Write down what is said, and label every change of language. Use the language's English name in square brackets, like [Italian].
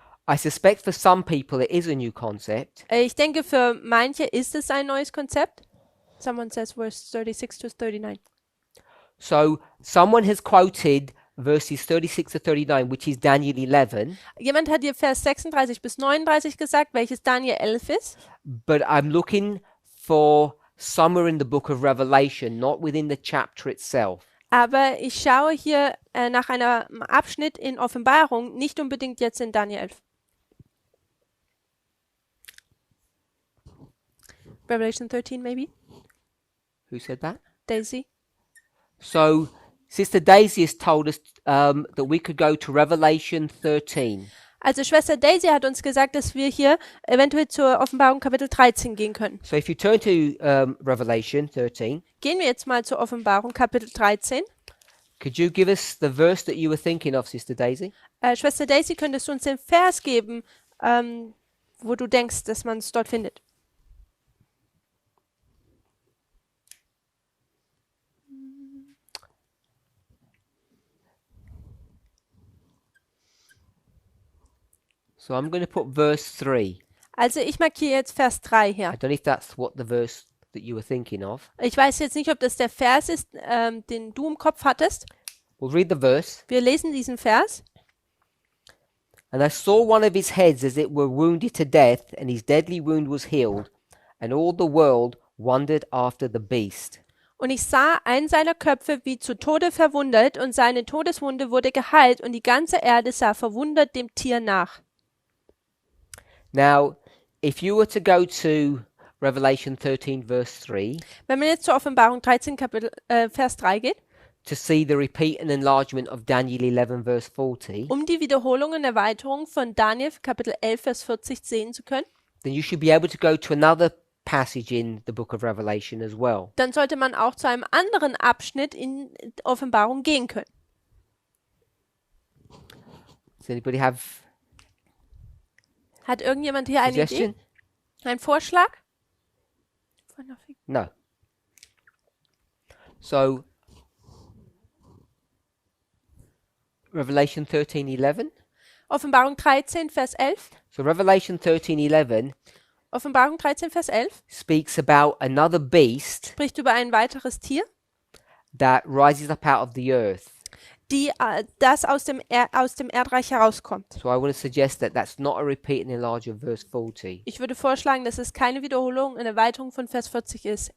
[English] I suspect for some people it is a new concept. [German] Ich denke, für manche ist es ein neues Konzept. [English] Someone says verse 36 to 39. So someone has quoted verses 36 to 39, which is Daniel 11, [German] Jemand hat hier Vers 36 bis 39 gesagt, welches Daniel 11 ist. [English] but I'm looking for somewhere in the book of Revelation, not within the chapter itself. [German] Aber ich schaue hier nach einem Abschnitt in Offenbarung, nicht unbedingt jetzt in Daniel 11. [English] Revelation 13 maybe? Who said that? Daisy? So Sister Daisy has told us that we could go to Revelation 13. [German] Also Schwester Daisy hat uns gesagt, dass wir hier eventuell zur Offenbarung Kapitel 13 gehen können. [English] So if you turn to Revelation 13, [German] Gehen wir jetzt mal zur Offenbarung Kapitel 13. [English] could you give us the verse that you were thinking of, Sister Daisy? [German] Schwester Daisy, könntest du uns den Vers geben, wo du denkst, dass man es dort findet? [English] So I'm going to put verse 3. [German] Also ich markiere jetzt Vers 3 [English] I [German] hier. [English] don't know if that's what the verse that you were thinking of. [German] Ich weiß jetzt nicht, ob das der Vers ist, den du im Kopf hattest. [English] We'll read the verse. [German] Wir lesen diesen Vers. [English] And I saw one of his heads as it were wounded to death, and his deadly wound was healed, and all the world wondered after the beast. [German] Und ich sah einen seiner Köpfe wie zu Tode verwundet, und seine Todeswunde wurde geheilt, und die ganze Erde sah verwundert dem Tier nach. [English] Now, if you were to go to Revelation 13, verse 3, [German] Wenn man jetzt zur Offenbarung 13, Vers 3 geht, [English] to see the repeat and enlargement of Daniel 11, verse 40, [German] um die Wiederholung und Erweiterung von Daniel Kapitel 11, Vers 40 sehen zu können, [English] then you should be able to go to another passage in the book of Revelation as well. [German] dann sollte man auch zu einem anderen Abschnitt in Offenbarung gehen können. [English] Does anybody have [German] Hat irgendjemand hier eine [English] suggestion? [German] Idee? Ein Vorschlag? [English] No. So, Revelation 13:11. [German] Offenbarung 13, Vers 11. [English] So Revelation 13:11 [German] Offenbarung 13, Vers 11 [English] speaks about another beast [German] spricht über ein weiteres Tier, [English] that rises up out of the earth. [German] das aus dem Erdreich herauskommt. [English] So I want to suggest that that's not a repeat and enlarge of verse 40. [German] Ich würde vorschlagen, dass es keine Wiederholung, eine Erweiterung von Vers 40 ist.